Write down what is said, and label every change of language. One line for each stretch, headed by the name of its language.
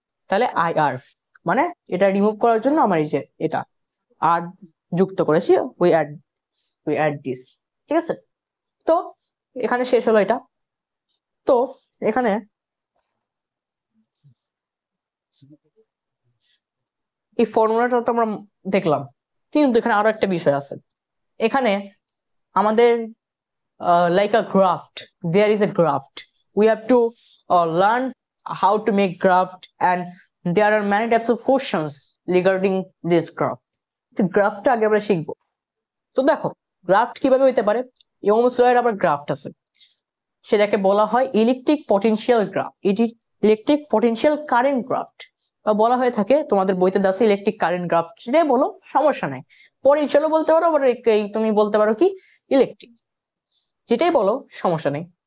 Bangla: তাহলে আই আর মানে এটা রিমুভ করার জন্য আমার এই যে এটা আর যুক্ত করেছি,
English: we add this,
Bangla: ঠিক আছে? তো এখানে শেষ হলো এটা। তো এখানে এই ফর্মুলাটা তো আমরা দেখলাম, কিন্তু এখানে আরো একটা বিষয় আছে। এখানে আমাদের
English: like a graft, there is a graft, we have to learn how to make graft, and there are many types of questions regarding this graft.
Bangla: তো গ্রাফটা আগে আমরা শিখবো। তো দেখো গ্রাফট কিভাবে হইতে পারে, ওহমস ল এর আবার গ্রাফট আছে, সেটাকে বলা হয় ইলেকট্রিক পটেনশিয়াল গ্রাফ, এটি ইলেকট্রিক পটেনশিয়াল কারেন্ট গ্রাফট, বা বলা হয়ে থাকে তোমাদের বইতে দাও ইলেকট্রিক কারেন্ট গ্রাফট, সেটাই বলো, সমস্যা নাই। পটেনশিয়ালও বলতে পারো, আবার তুমি বলতে পারো কি ইলেকট্রিক, যেটাই বলো সমস্যা নেই।